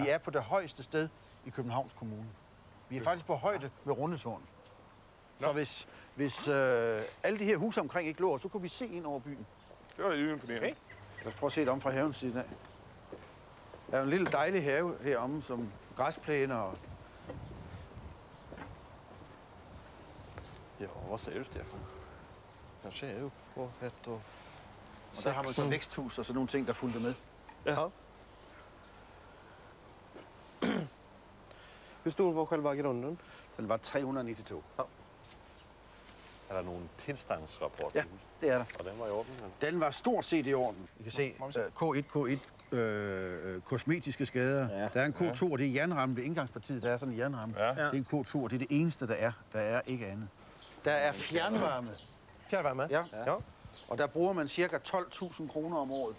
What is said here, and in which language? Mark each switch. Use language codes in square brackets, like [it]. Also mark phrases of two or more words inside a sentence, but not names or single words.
[da] Vi er på det højeste sted i Københavns Kommune. Vi er faktisk på højde med Rundetårn. Så hvis alle de her huse omkring ikke lå, så kunne vi se ind over byen. Det var jo imponerende. Okay. Lad os prøve at se det om fra havens side af. Der er en lille dejlig have heromme, som græsplæner og... [sv] Ja, vad säger du, Stefan? Kanske är upp på 1 och [da] Og der har man så væksthus og sådan nogle ting, der fulgte med. Ja. [sv] Hur stor var själva grunden? [da] Den var 392. Ja. [sv] Är det någon tillståndsrapport? [da] Ja, det er der. [sv] Och den var i orden? [da] Den var stort set i orden. I kan se K1, kosmetiske skader. Ja. Der er en K2, og det er jernramme ved indgangspartiet. Der er sådan en jernramme. Ja. Det er en K2, og det er det eneste, der er. Der er ikke andet. Der er fjernvarme. [sv] Fjärrvärme? [da] Ja. Og der bruger man ca. 12.000 kroner om året.